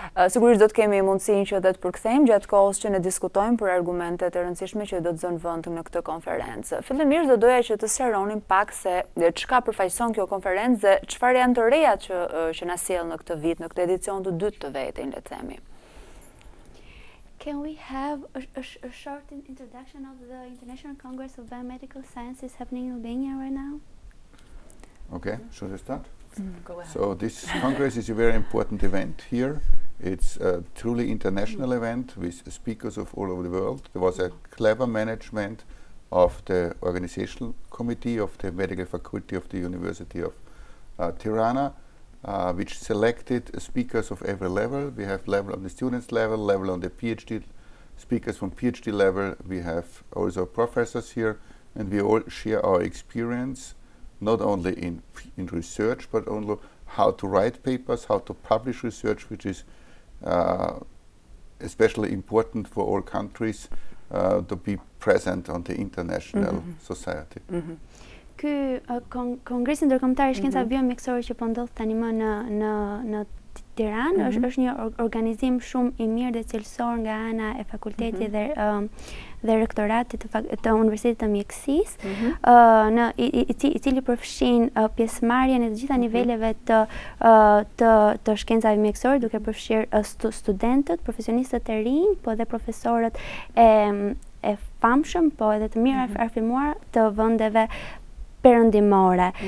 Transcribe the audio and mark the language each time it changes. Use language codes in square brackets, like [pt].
[sq] Sigurisht do të kemi mundësinë që dhe të përkthejmë gjatë kohës që ne diskutojmë për argumentet e rëndësishme që do të zënë vend në këtë konferencë. Fillimisht do doja që të sqaronim pak se çka përfaqëson kjo konferencë dhe çfarë janë të rejat që na sjell në këtë vit, në këtë edicion të dytë të vetin, le të themi. [en] Can we have a short introduction of the International Congress of Biomedical Sciences happening in Albania right now? Okay, should I start? Go ahead. So this Congress is a very important event here. It's a truly international event with speakers of all over the world. There was a clever management of the organizational committee of the medical faculty of the University of Tirana, which selected speakers of every level. We have level on the students level on the PhD, speakers from PhD level. We have also professors here, and we all share our experience, not only in research, but also how to write papers, how to publish research, which is especially important for all countries to be present on the international society. [sq] Ky kongresi ndërkombëtar i shkencave biomjekësore që po ndodh tani më në Tiranë është një organizim shumë i mirë dhe cilësor nga ana e fakultetit dhe rektoratit të Universitetit të Mjekësisë, i cili përfshin pjesëmarrjen e të gjitha niveleve të shkencave mjekësore, duke përfshirë studentët, profesionistët e rinj, po edhe profesorët e famshëm, po edhe të mirë arfimuar të vendeve perëndimore.